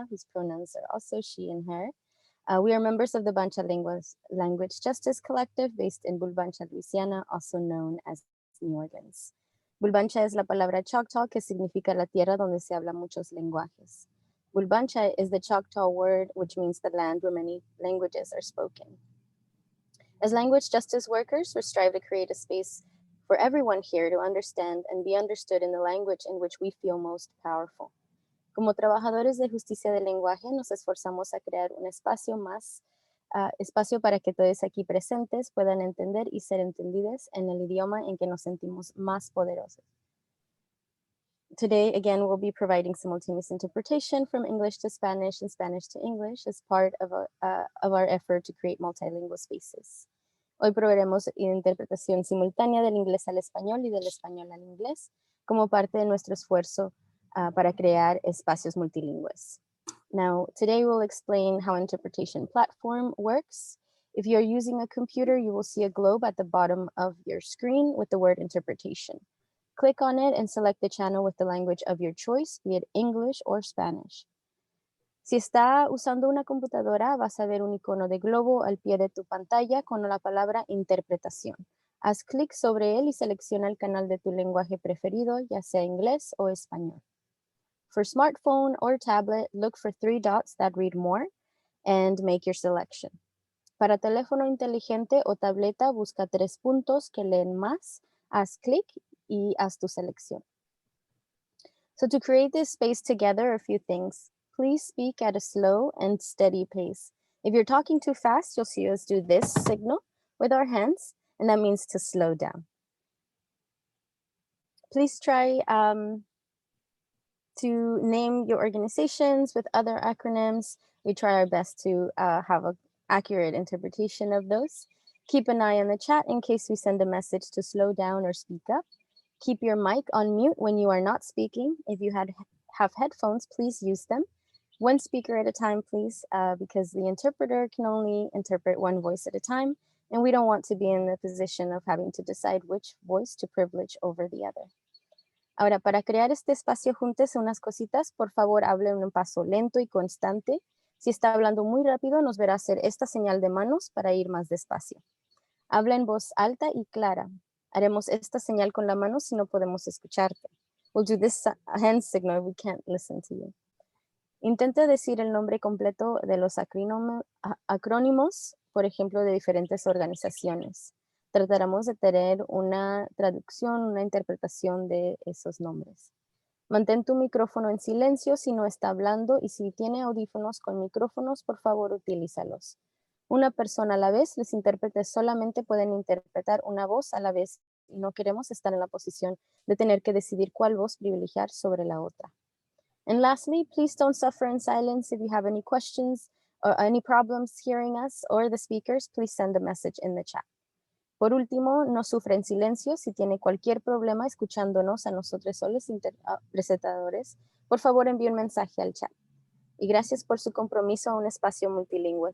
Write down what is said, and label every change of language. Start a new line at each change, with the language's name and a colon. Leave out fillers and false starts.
English: whose pronouns are also she and her. We are members of the Bancha Language Justice Collective based in Bulbancha, Louisiana, also known as New Orleans.
Spanish: Bulbancha es la palabra Choctaw que significa la tierra donde se habla muchos lenguajes.
English: Bulbancha is the Choctaw word which means the land where many languages are spoken. As language justice workers, we strive to create a space for everyone here to understand and be understood in the language in which we feel most powerful.
Spanish: Como trabajadores de justicia del lenguaje, nos esforzamos a crear un espacio para que todos aquí presentes puedan entender y ser entendidos en el idioma en que nos sentimos más poderosos.
English: Today, again, we'll be providing simultaneous interpretation from English to Spanish and Spanish to English as part of our effort to create multilingual spaces.
Spanish: Hoy proveeremos interpretación simultánea del inglés al español y del español al inglés como parte de nuestro esfuerzo para crear espacios multilingües.
English: Now, today we'll explain how interpretation platform works. If you're using a computer, you will see a globe at the bottom of your screen with the word interpretation. Click on it and select the channel with the language of your choice, be it English or Spanish.
Spanish: Si está usando una computadora, vas a ver un icono de globo al pie de tu pantalla con la palabra interpretación. Haz clic sobre él y selecciona el canal de tu lenguaje preferido, ya sea inglés o español.
English: For smartphone or tablet, look for 3 dots that read more and make your selection.
Spanish: Para teléfono inteligente o tableta, busca 3 puntos que leen más, haz clic y haz tu selección.
English: So to create this space together, a few things. Please speak at a slow and steady pace. If you're talking too fast, you'll see us do this signal with our hands, and that means to slow down. Please try to name your organizations with other acronyms. We try our best to have an accurate interpretation of those. Keep an eye on the chat in case we send a message to slow down or speak up. Keep your mic on mute when you are not speaking. If you have headphones, please use them. One speaker at a time, please, because the interpreter can only interpret one voice at a time, and we don't want to be in the position of having to decide which voice to privilege over the other.
Spanish: Ahora, para crear este espacio, júntese unas cositas. Por favor, hable en un paso lento y constante. Si está hablando muy rápido, nos verá hacer esta señal de manos para ir más despacio. Habla en voz alta y clara. Haremos esta señal con la mano si no podemos escucharte.
English: We'll do this hand signal if we can't listen to you.
Spanish: Intente decir el nombre completo de los acrónimos, por ejemplo, de diferentes organizaciones. Trataremos de tener una traducción, una interpretación de esos nombres. Mantén tu micrófono en silencio si no está hablando y si tiene audífonos con micrófonos, por favor, utilízalos. Una persona a la vez, los intérpretes solamente pueden interpretar una voz a la vez y no queremos estar en la posición de tener que decidir cuál voz privilegiar sobre la otra.
English: And lastly, please don't suffer in silence. If you have any questions or any problems hearing us or the speakers, please send a message in the chat.
Spanish: Por último, no sufra en silencio. Si tiene cualquier problema escuchándonos a nosotros o los presentadores, por favor envíe un mensaje al chat. Y gracias por su compromiso a un espacio multilingüe.